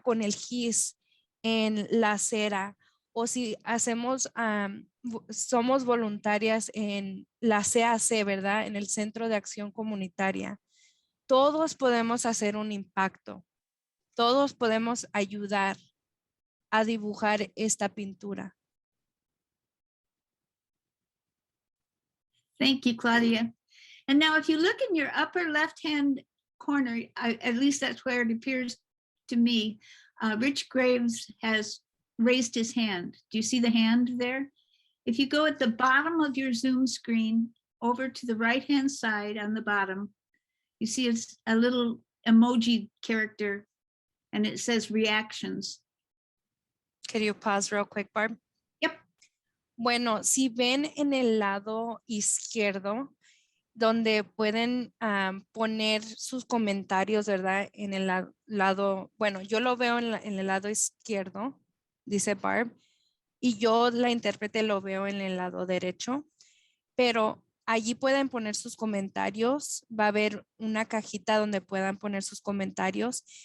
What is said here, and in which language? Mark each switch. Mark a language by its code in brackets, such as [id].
[es] Con el gis en la acera, o si hacemos, somos voluntarias en la CAC, ¿verdad? En el Centro de Acción Comunitaria, todos podemos hacer un impacto. Todos podemos ayudar a dibujar esta pintura. [en] Thank you, Claudia. And now if you look in your upper left-hand corner, at least that's where it appears to me, Rich Graves has raised his hand. Do you see the hand there? If you go at the bottom of your Zoom screen over to the right-hand side on the bottom, you see it's a little emoji character and it says reactions. Can you pause real quick, Barb? Yep. [es] Bueno, si ven en el lado izquierdo, donde pueden poner sus comentarios, ¿verdad? En el lado, bueno, yo lo veo en el lado izquierdo, dice Barb, y yo la intérprete lo veo en el lado derecho, pero allí pueden poner sus comentarios, va a haber una cajita donde puedan poner sus comentarios.